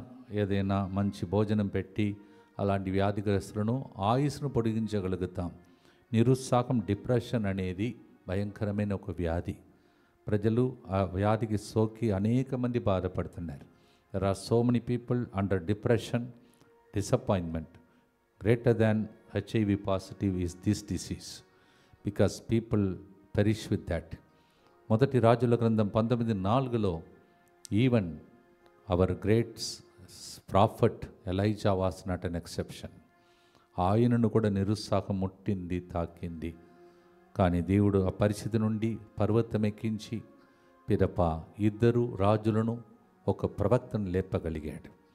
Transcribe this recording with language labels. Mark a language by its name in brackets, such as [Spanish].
[Telugu] ఏదైనా మంచి భోజనం పెట్టి అలాంటి వ్యాధిగ్రస్తులను ఆయుస్సును పొడిగించగలుగుతాం. నిరుత్సాహం, డిప్రెషన్ అనేది భయంకరమైన ఒక వ్యాధి. ప్రజలు ఆ వ్యాధికి సోకి అనేక మంది బాధపడుతున్నారు. [English] There are so many people under depression. disappointment. Greater than HIV positive is this disease, because people perish with that. [Telugu] మొదటి రాజుల గ్రంథం 19:4లో [English] Even our great prophet Elijah was not an exception. [Telugu] ఆయనను కూడా నిరుత్సాహం ముట్టింది, తాకింది. కానీ దేవుడు ఆ పరిస్థితి నుండి పర్వతం ఎక్కించి పిదప ఇద్దరు రాజులను ఒక ప్రవక్తను లేపగలిగాడు.